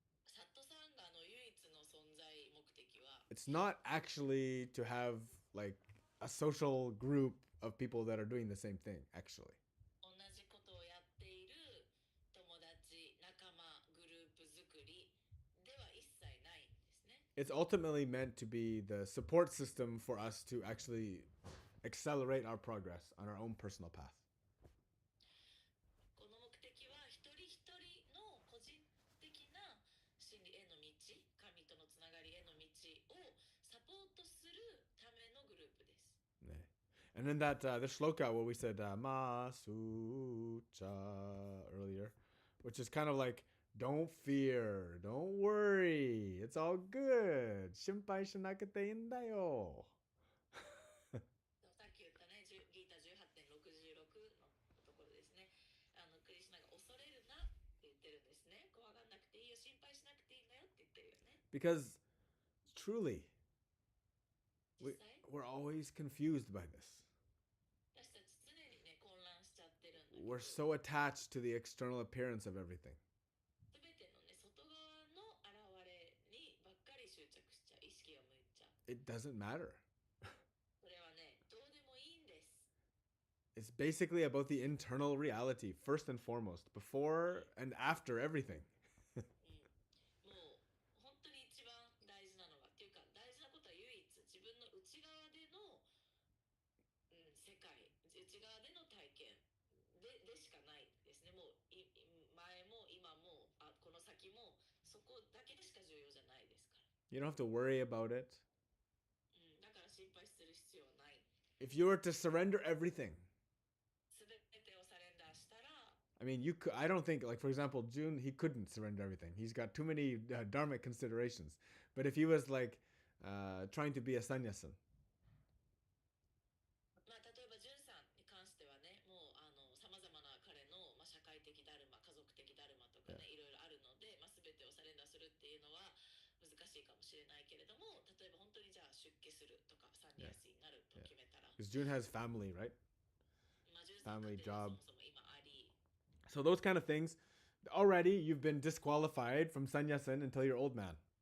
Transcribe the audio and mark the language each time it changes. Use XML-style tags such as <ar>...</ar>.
<ja>サットサンガの唯一の存在目的は</ja> <en>it's not actually to have like a social group of people that are doing the same thing, actually.</en> <ja>同じことをやっている友達仲間グループ作りでは一切ないんですね。</ja> <en>It's ultimately meant to be the support system for us to actually accelerate our progress on our own personal path.</en> <ja>この目的は一人一人の個人的な真理への道、神とのつながりへの道をサポートするためのグループです。</ja> <en>And then that the shloka where we said masucha earlier, which is kind of like, don't fear, don't worry, it's all good.</en> <ja>Shimpai shinakate indayo. さっき言ったね、ギータ18.66のところですね。クリシュナが恐れるなって言ってるんですね。怖がんなくていいよ、心配しなくていいんだよって言ってるよね。</ja> <en>Because truly,</en> <ja>実際</ja> <en>we're always confused by this.</en> <ja>私たち常にね混乱しちゃってるんだけど、</ja> <en>We're so attached to the external appearance of everything.</en> <ja>全てのね外側の現れにばっかり執着しちゃう、意識が向いちゃう。</ja> <en>It doesn't matter.</en> <ja>それはねどうでもいいんです。</ja> <en>It's basically about the internal reality, first and foremost, before and after everything.</en> <ja>もう本当に一番大事なのはっていうか大事なことは唯一自分の内側での、世界、内側での体験でしかないですね。もう前も今もこの先もそこだけでしか重要じゃないですから。</ja> <en>You don't have to worry about it.</en> <ja>だから心配する必要はない。</ja> <en>If you were to surrender everything,</en> <ja>すべてをサレンダーしたら</ja> <en>I mean, you could. I don't think, like for example, June, he couldn't surrender everything. He's got too many dharmic considerations. But if he was like trying to be a sannyasin,</en> <ja>まあ、例えばジュンさんに関してはね、もうさまざまな彼の、社会的ダルマ、家族的ダルマとかね、いろいろあるので、全てをサレンダーするっていうのは難しいかもしれないけれども、例えば本当にじゃあ出家するとか、サンニャシになると決めたら、</ja> <en>because June has family, right?</en> <ja>ジュンさんの</ja> <en>Family</en> <ja>家庭は</ja> <en>job.</en> <ja>そもそも今あり、</ja> <en>So those kind of things, already you've been disqualified from sannyasin until you're old man.</en>